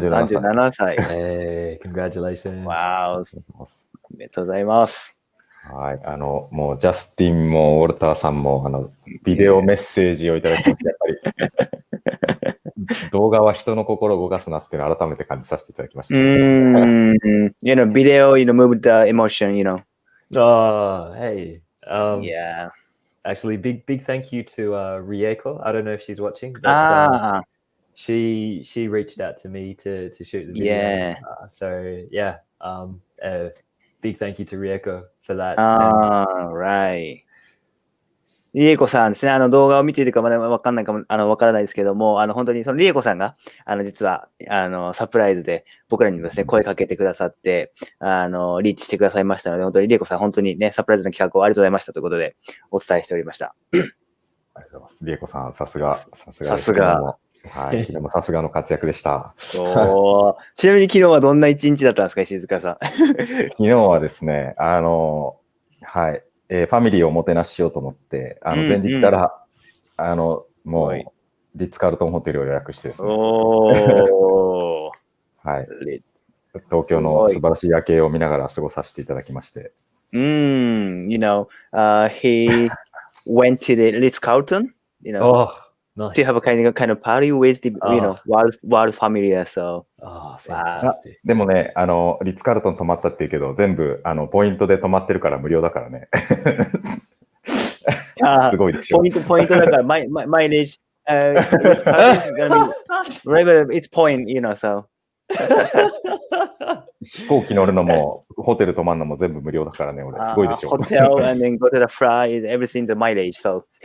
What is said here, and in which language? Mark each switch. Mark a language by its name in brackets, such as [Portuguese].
[Japanese] 37歳。 [English] Congratulations. [Japanese] わー、おめでとうございます。はい、もうジャスティンもウォルターさんもビデオメッセージをいただきまして、やっぱり動画は人の心を動かすなっていうのを改めて感じさせていただきました。 [English] You know, video, move the emotion, Oh, hey. Yeah. Actually, big thank you to Rieko. I don't know if she's watching, but she reached out to me to shoot the video. Yeah. So yeah, big thank you to Rieko for that. Right. [Japanese] リエコさんですね、動画を見ているかまだわからないですけども、本当にそのリエコさんが、実は、サプライズで僕らにもですね、声かけてくださって、リーチしてくださいましたので、本当にリエコさん、本当にね、サプライズの企画をありがとうございましたということで、お伝えしておりました。ありがとうございます。リエコさん、さすが。はい、昨日もさすがの活躍でした。ちなみに昨日はどんな一日だったんですか、石塚さん。昨日はですね、はい。ファミリーをおもてなししようと思って、前日から、もう、リッツ・カールトンホテルを予約してですね。はい。東京の素晴らしい夜景を見ながら過ごさせていただきまして。 [English] he went to the Ritz-Carlton, Nice. to have a kind of party with the, world family, so. Fantastic. [Japanese] でもね、リッツ・カールトン泊まったっていうけど、全部、ポイントで泊まってるから無料だからね。すごいでしょ。ポイントだから、マイレージ、 [English] it's point, so. [Japanese] 飛行機乗るのも、ホテル泊まるのも全部無料だからね、俺。すごいでしょ。 [English] Hotel and then go to the flight, everything the mileage, so.